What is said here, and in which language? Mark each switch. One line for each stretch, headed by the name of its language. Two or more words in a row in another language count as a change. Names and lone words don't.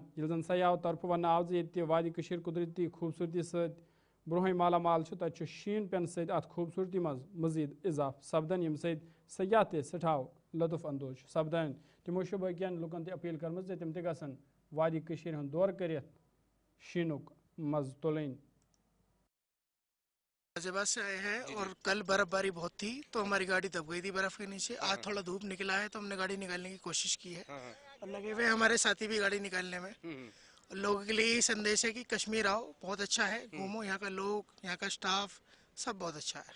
Kashmiri: जन सयाह तरफ वन आव जे वादी कुदरती खूबसूरती सत ब्रोह माला माल तत शीन पेन सत अत खूबसूरती मज मजीद इजाफ सपदान, यम सत सयाह ते सठाव लुत्फ अंदोज सपदान। तमो बकियन लुकन ते अपील कर तम तन वादी हूं दौर कर शीनुक मज तुलन।
Hindi: गाजियाबाद से आए हैं और कल बर्फबारी बहुत थी तो हमारी गाड़ी दब गई थी बर्फ के नीचे। आज थोड़ा धूप निकला है तो हमने गाड़ी निकालने की कोशिश की है और लगे हुए हमारे साथी भी गाड़ी निकालने में। और लोगों के लिए यही संदेश है कि कश्मीर आओ, बहुत अच्छा है, घूमो, यहाँ का लोग, यहाँ का स्टाफ सब बहुत अच्छा है।